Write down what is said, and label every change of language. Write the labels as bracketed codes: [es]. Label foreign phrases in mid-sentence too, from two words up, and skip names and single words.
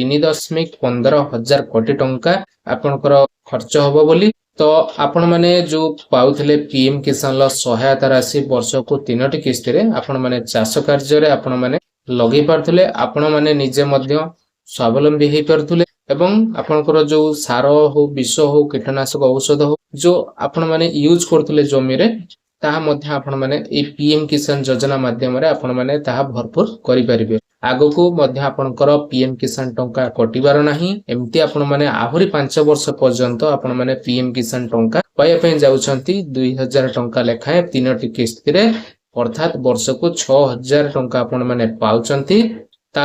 [or] 3.15 ହଜାର କୋଟି ଟଙ୍କା ଆପଣଙ୍କର ଖର୍ଚ୍ଚ ହେବ ବୋଲି ତ ଆପଣ ମାନେ ଯେଉଁ ପାଉଥିଲେ ପିଏମ କିଷାନ ର ସହାୟତା ରାଶି ବର୍ଷ କୁ 3ଟି କିସ୍ତି ରେ ଆପଣ ମାନେ ଚାଷ କାର୍ଯ୍ୟ ରେ ଆପଣ ମାନେ ଲଗାଇ ପାରୁଥିଲେ ଆପଣ ମାନେ ନିଜେ ମଧ୍ୟ ସ୍ୱାବଲମ୍ବୀ ହୋଇ ପାରୁଥିଲେ ଏବଂ ଆପଣଙ୍କର ଯେଉଁ ସାର ହେଉ ବିଷ ହେଉ କୀଟନାଶକ ଔଷଧ ହେଉ ଯେଉଁ ଆପଣ ମାନେ ୟୁଜ୍ କରୁଥିଲେ ଜମି ରେ ତାହା ମଧ୍ୟ ଆପଣ ମାନେ ଏ ପିଏମ କିଷାନ ଯୋଜନା ମାଧ୍ୟମ ରେ ଆପଣ ମାନେ ତାହା ଭରପୂର କରି ପାରିବେ ଆଗ କୁ ମଧ୍ୟ ଆପଣଙ୍କର ପିଏମ କିଷାନ ଟଙ୍କା କଟିବାର ନାହିଁ ଏମିତି ଆପଣ ମାନେ ଆହୁରି 5 ବର୍ଷ ପର୍ଯ୍ୟନ୍ତ ଆପଣ ମାନେ ପିଏମ କିଷାନ ଟଙ୍କା ପାଇବାକୁ ଯାଉଛନ୍ତି 2000 ଟଙ୍କା ଲେଖାଏଁ 3ଟି କିସ୍ତି ରେ ଅର୍ଥାତ ବର୍ଷ କୁ 6000 ଟଙ୍କା ଆପଣ ମାନେ ପାଉଛନ୍ତି ତା